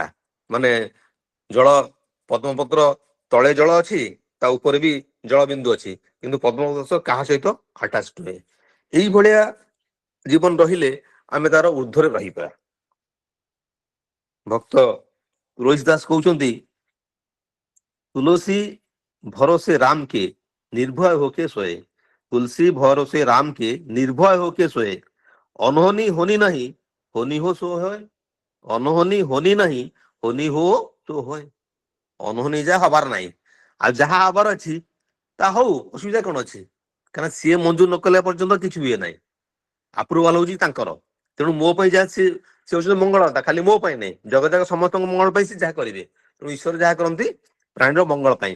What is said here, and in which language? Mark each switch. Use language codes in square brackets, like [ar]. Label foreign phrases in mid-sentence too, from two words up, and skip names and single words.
[or] ମାନେ ଜଳ, ପଦ୍ମପତ୍ର ତଳେ ଜଳ ଅଛି, ତା ଉପରେ ବି ଜଳ ବିନ୍ଦୁ ଅଛି, କିନ୍ତୁ ପଦ୍ମପତ୍ର କାହା ସହିତ ଆଟାଚ ନୁହେଁ। ଏଇଭଳିଆ ଜୀବନ ରହିଲେ ଆମେ ତାର ঊର୍ଦ୍ଧ୍ୱରେ ରହିବା। ଭକ୍ତ ତୁଳସୀ ଦାସ କହୁଛନ୍ତି, [hi] तुलसी भरोसे राम के निर्भय होके सोए, तुलसी भरोसे राम के निर्भय होके सोए, अनहोनी होनी नहीं होनी हो सो होए, अनहोनी होनी नहीं होनी हो तो होए। [or] अनहोनी ଯା ହବାର ନାହିଁ, ଆଉ ଯାହା ହବାର ଅଛି ତା ହଉ, ଅସୁବିଧା କଣ ଅଛି? କାରଣ ସିଏ ମଞ୍ଜୁର ନ କଲା ପର୍ଯ୍ୟନ୍ତ କିଛି ହୁଏ ନାହିଁ। ଆପ୍ରୁଭାଲ ହଉଛି ତାଙ୍କର। ତେଣୁ ମୋ ପାଇଁ ଯାହା ସେ ହଉଛନ୍ତି ମଙ୍ଗଳତା, ଖାଲି ମୋ ପାଇଁ ନାହିଁ, ଜଗତଯାକ ସମସ୍ତଙ୍କ ମଙ୍ଗଳ ପାଇଁ ସେ ଯାହା କରିବେ। ତେଣୁ ଈଶ୍ୱର ଯାହା କରନ୍ତି ପ୍ରାଣୀର ମଙ୍ଗଳ ପାଇଁ।